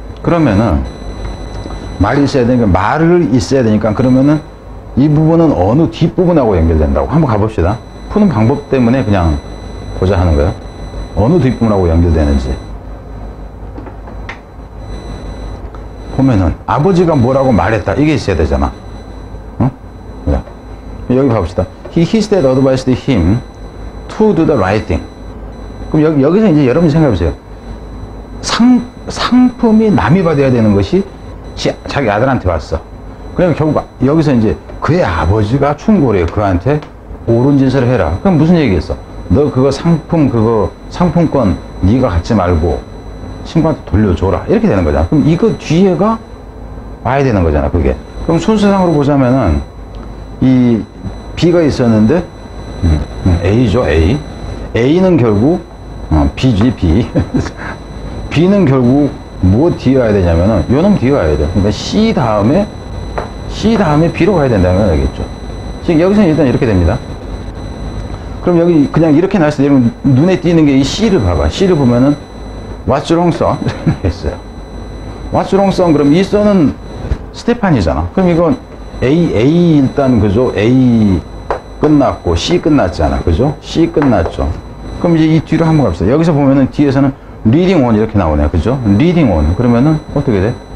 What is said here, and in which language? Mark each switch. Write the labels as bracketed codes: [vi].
[ko] 그러면은, 말이 있어야 되니까, 말을 있어야 되니까, 그러면은, 이 부분은 어느 뒷부분하고 연결된다고. 한번 가봅시다. 푸는 방법 때문에 그냥 보자 하는 거예요. 어느 뒷부분하고 연결되는지. 보면은, 아버지가 뭐라고 말했다. 이게 있어야 되잖아. 응? 네. 여기 봐봅시다. [en] His dad advised him to do the right thing. [ko] 그럼 여기서 이제 여러분이 생각해보세요. 상품이 남이 받아야 되는 것이 자기 아들한테 왔어. 그러면 결국 여기서 이제 그의 아버지가 충고를 해요. 그한테 옳은 짓을 해라. 그럼 무슨 얘기겠어? 너 그거 상품권 네가 갖지 말고 친구한테 돌려줘라. 이렇게 되는 거잖아. 그럼 이거 뒤에가 와야 되는 거잖아. 그게. 그럼 순서상으로 보자면은 이 B가 있었는데 A죠. A는 결국 B지. B. B는 결국 뭐 뒤에 와야 되냐면은 요놈 뒤에 와야 돼. 그러니까 C 다음에 B로 가야 된다는 걸 알겠죠. 지금 여기서는 일단 이렇게 됩니다. 그럼 여기 그냥 이렇게 나왔을 때 여러분 눈에 띄는 게 이 C를 봐봐. C를 보면은 [en] What's wrong, son? [ko] 이렇게 했어요. [en] What's wrong, son? [ko] 그럼 이 son은 스테판이잖아. 그럼 이건 A 일단 그죠? A 끝났고 C 끝났잖아. 그죠? C 끝났죠. 그럼 이제 이 뒤로 한번 갑시다. 여기서 보면은 뒤에서는 [en] reading on [ko] 이렇게 나오네요. 그죠? [en] reading on. [ko] 그러면은 어떻게 돼?